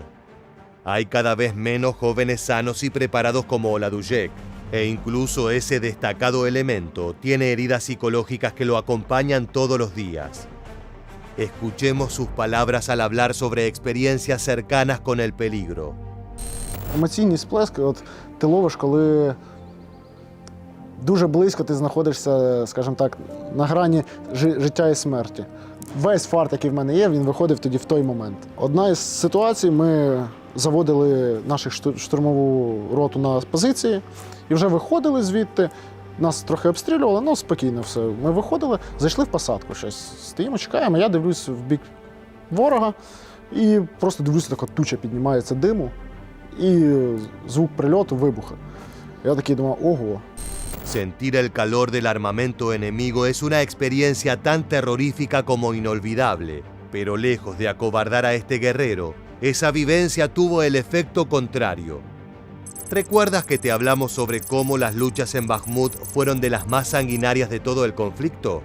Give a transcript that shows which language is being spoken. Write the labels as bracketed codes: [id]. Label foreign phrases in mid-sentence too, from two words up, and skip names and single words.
[es] Hay cada vez menos jóvenes sanos y preparados como Oladushek, e incluso ese destacado elemento tiene heridas psicológicas que lo acompañan todos los días. Escuchemos sus palabras al hablar sobre experiencias cercanas con el peligro. [uk] Емоційні сплески ти ловиш, коли дуже близько ти знаходишся, скажімо так, на грані життя і смерті. Весь фарт, який в мене є, він виходив тоді в той момент. Одна із ситуацій, ми заводили нашу штурмову роту на позиції і вже виходили звідти. Нас трохи обстрілювали, ну спокійно все. Ми виходили, зайшли в посадку щось. Стоїмо, чекаємо, я дивлюсь в бік ворога і просто дивлюся, така туча піднімається диму і звук прильоту, вибуху. Я такий думаю, ого. [es] Sentir el calor del armamento enemigo es una experiencia tan terrorífica como inolvidable, pero lejos de acobardar a este guerrero, esa vivencia tuvo el efecto contrario. ¿Recuerdas que te hablamos sobre cómo las luchas en Bakhmut fueron de las más sanguinarias de todo el conflicto?